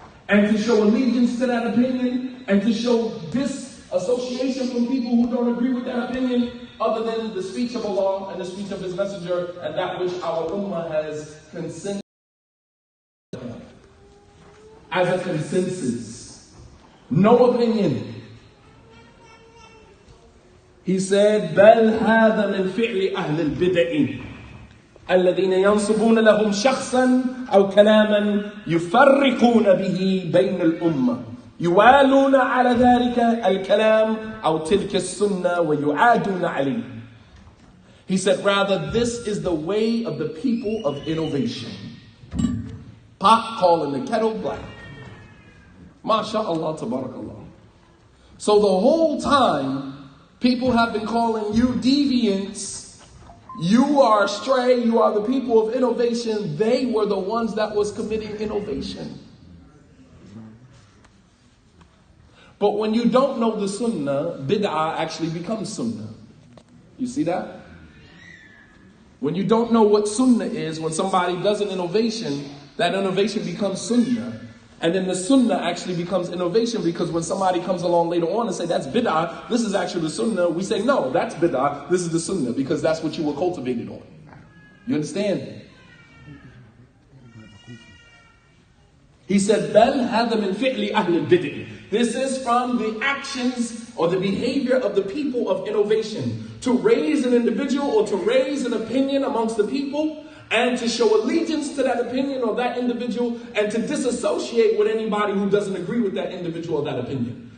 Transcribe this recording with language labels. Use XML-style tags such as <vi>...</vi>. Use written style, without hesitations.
<en>and to show allegiance to that opinion, and to show disassociation from people who don't agree with that opinion, other than the speech of Allah and the speech of His Messenger, and that which our Ummah has consented as a consensus. No opinion. He said,</en> <ar>بَلْ هَذَا مِنْ فِعْلِ أَهْلِ الْبِدْعِ الذين ينصبون لهم شخصا أو كلاما يفرقون به بين الأمة يوالون على ذلك الكلام أو تلك السنة ويعادون عليه.</ar> <en>He said, rather, this is the way of the people of innovation. Pot calling the kettle black. MashaAllah, tabarakallah. So the whole time, people have been calling you deviants. You are astray, you are the people of innovation. They were the ones that was committing innovation. But when you don't know the sunnah, bid'ah actually becomes sunnah. You see that? When you don't know what sunnah is, when somebody does an innovation, that innovation becomes sunnah. And then the sunnah actually becomes innovation, because when somebody comes along later on and say, that's bid'ah, this is actually the sunnah, we say, no, that's bid'ah, this is the sunnah, because that's what you were cultivated on. You understand? He said,</en> <ar>بَلْ هَذَا مِنْ فِعْلِ أَهْلِ الْبِدْعِ.</ar> <en>This is from the actions or the behavior of the people of innovation. To raise an individual or to raise an opinion amongst the people, and to show allegiance to that opinion or that individual, and to disassociate with anybody who doesn't agree with that individual or that opinion.</en>